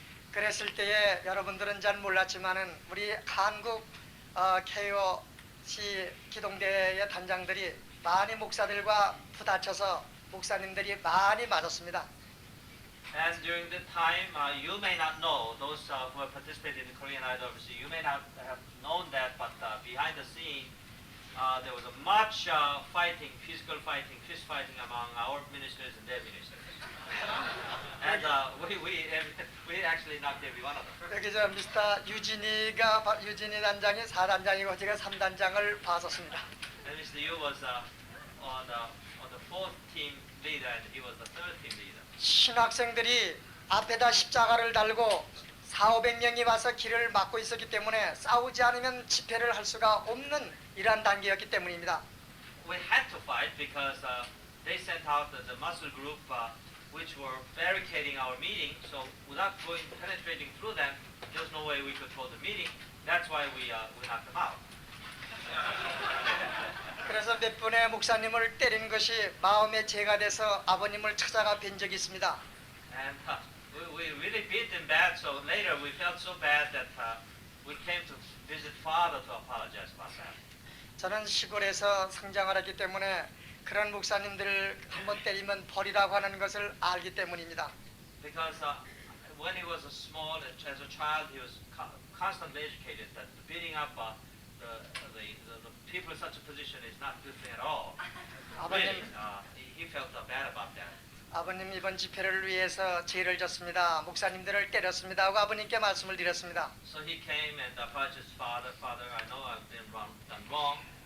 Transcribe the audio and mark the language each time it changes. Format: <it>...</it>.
<ko>그랬을 때에 여러분들은 잘 몰랐지만은 우리 한국 KOC 기동대의 단장들이 많이 목사들과 부딪혀서 목사님들이 많이 맞았습니다.</ko> <en>And during the time, you may not know, those who have participated in Korean IWC, you may not have known that, but behind the scene, there was a much fighting, physical fighting, fist fighting among our ministers and their ministers. And we actually knocked every one of them.</en> <ko>여기 저 미스터 유진이 단장이 4단장이고 제가 3단장을 봤었습니다.</ko> <en>And Mr. Yu was on the 4th team leader, and he was the 3rd team leader.</en> <ko>신학생들이 앞에다 십자가를 달고 400~500명이 와서 길을 막고 있었기 때문에 싸우지 않으면 집회를 할 수가 없는 이러한 단계였기 때문입니다.</ko> <en>We had to fight because they sent out the muscle group which were barricading our meeting, so without penetrating through them, there's no way we could hold the meeting. That's why we knocked them out.</en> <ko>그래서 몇 분의 목사님을 때린 것이 마음의 죄가 돼서 아버님을 찾아가 뵌 적이 있습니다.</ko> <en>And we really beat them bad, so later we felt so bad that we came to visit Father to apologize about that.</en> <ko>저는 시골에서 성장을 했기 때문에 그런 목사님들을 한번 때리면 벌이라고 하는 것을 알기 때문입니다.</ko> <en>Because when he was small, as a child, he was constantly educated that beating up the people in such a position is not a good thing at all. Really, he felt bad about that.</en> <ko>아버님 이번 집회를 위해서 죄를 졌습니다. 목사님들을 때렸습니다 하고 아버님께 말씀을 드렸습니다.</ko> <en>So he came and apologized, Father, I know I've done wrong.</en>